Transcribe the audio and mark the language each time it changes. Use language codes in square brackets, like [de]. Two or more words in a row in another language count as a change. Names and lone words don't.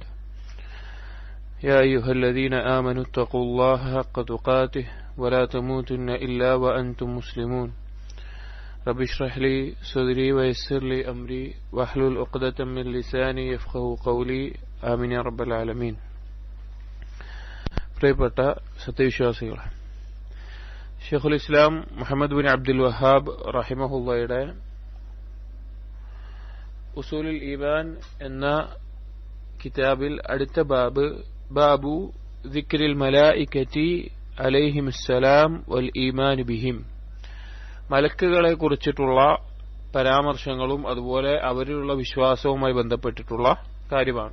[ar] يا أيها الذين آمنوا اتقوا الله حق تقاته ولا تموتن إلا وأنتم مسلمون. رب اشرح لي صدري ويسر لي أمري واحلل عقدة من لساني يفقهوا قولي. آمين يا رب العالمين. [ml] പ്രിയപ്പെട്ട സത്യവിശ്വാസികളെ, ഷെയ്ഖുൽ ഇസ്ലാം മുഹമ്മദ് ബിൻ അബ്ദുൽ വഹാബ് റഹിമഹുള്ളയുടെ ഉസൂലുൽ ഈമാൻ എന്ന കിതാബിൽ അടുത്ത [ar] باب ذكر الملائكة عليهم السلام والإيمان بهم, [ml] മലക്കുകളെ കുറിച്ചിട്ടുള്ള പരാമർശങ്ങളും അതുപോലെ അവരിലുള്ള വിശ്വാസവുമായി ബന്ധപ്പെട്ടിട്ടുള്ള കാര്യമാണ്.